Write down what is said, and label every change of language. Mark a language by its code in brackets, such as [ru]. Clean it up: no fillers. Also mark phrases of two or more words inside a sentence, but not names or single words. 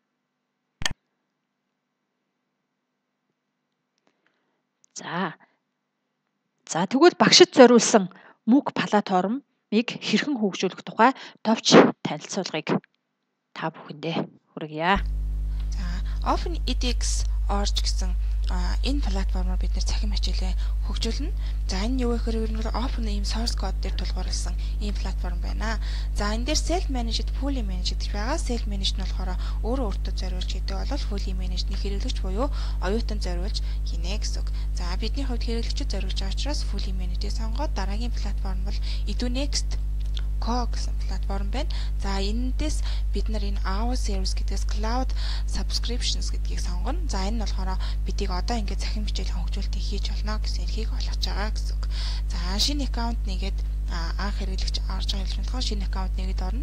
[mn] За тэгвэл багшид зориулсан МУК платформыг хэрхэн хөгжүүлэх тухай товч танилцуулгыг та бүхэндээ хүргье. За OpenEdX.org гэсэн энэ платформоор бид нэр цахим хичээлээ хөгжүүлнэ. За энэ юу гэхээр ер нь open ийм [en] source code [mn] дээр тулгуурласан ийм платформ байна. За энэ дээр [en] self managed, fully managed [mn] гэж байгаа. [en] Self managed [mn] нь болохоор өөрөө өөртөө зориулж хийдэг бол [en] fully managed [mn] нь хэрэглэгч буюу оюутан зориулж хийнэ гэсэн үг. За бидний хувьд хэрэглэгчид зориулж байгаа учраас [en] fully managed- [mn] ийг сонгоод дараагийн платформ бол EduNext гэсэн платформ байна. За энэндээс бид нар энэ AWS service гэдгээс [en] cloud subscriptions [mn] гэдгийг сонгоно. За энэ нь болохоор бидийг одоо ингээд цахим хичээл хөгжүүлэлтийг хийж болно гэсэн эрхийг олгож байгаа гэсэн үг. За шинэ аккаунт нэгээд анх хэрэглэгч орж байгаа хэлж болохоор шинэ аккаунт нэгээд орно.